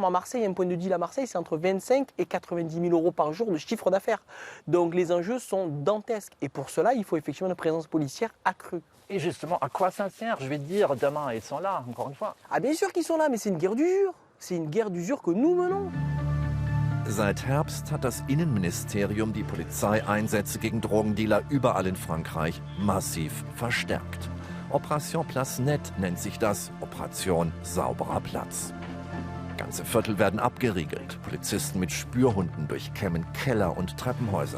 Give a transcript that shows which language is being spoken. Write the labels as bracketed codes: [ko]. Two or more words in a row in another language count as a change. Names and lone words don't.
[fr] À Marseille, un point de deal à Marseille, c'est entre 25 et 90 000 euros par jour de chiffre d'affaires. Donc les enjeux sont dantesques. Et pour cela, il faut effectivement une présence policière accrue. Et justement, à quoi ça sert? Je vais dire, demain, ils sont là, encore une fois. Ah bien sûr qu'ils sont là, mais c'est une guerre d'usure. C'est une guerre d'usure que nous menons. [de] Seit Herbst hat das Innenministerium die Polizeieinsätze gegen Drogendealer überall in Frankreich massiv verstärkt. Operation Place Net nennt sich das, Operation Sauberer Platz. Ganze Viertel werden abgeriegelt, Polizisten mit Spürhunden durchkämmen Keller und Treppenhäuser.